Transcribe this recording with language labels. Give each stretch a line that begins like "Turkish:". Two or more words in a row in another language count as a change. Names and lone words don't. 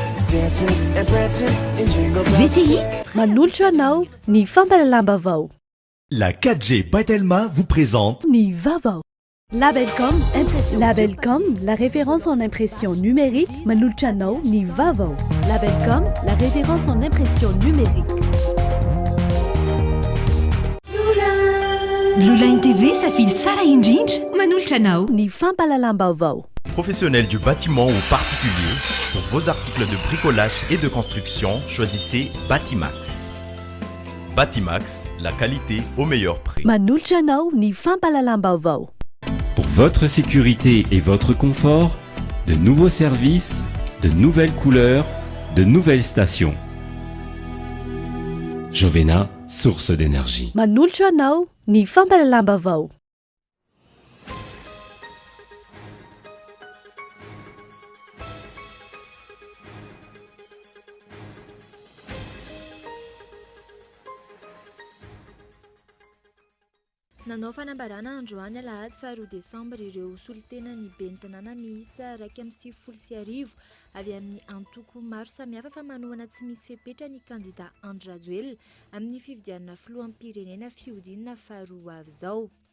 Malagasy: VTI manolotra anao ny fampalalam-bavao.
French: La 4G Batelma vous présente
Malagasy: Ny vavao. Labelcom, Labelcom,
French: la référence en impression numérique,
Malagasy: manolotra anao ny vavao. Labelcom,
French: la référence en impression numérique.
Malagasy: Blue Line TV s'affiche Sarah Indinj, manolotra anao ny fampalalam-bavao.
French: professionnel du bâtiment ou particulier. Pour vos articles de bricolage et de construction, choisissez Batimax. Batimax, la qualité au meilleur prix.
Malagasy: Manolotra anao ny fampalalam-bavao.
French: Pour votre sécurité et votre confort, de nouveaux services, de nouvelles couleurs, de nouvelles stations. Jovena, source d'énergie.
Malagasy: Manolotra anao ny fampalalam-bavao. Nanao fanambarana androany alahady faharoa desambra ireo solitena ny bentanàna miisa 170 avy amin'ny antoko maro samihafa fa manohana tsy misy fepetra ny kandida Andry Rajoelina amin'ny fifidianana filoham-pirenena fihodinana faharoa avy izao.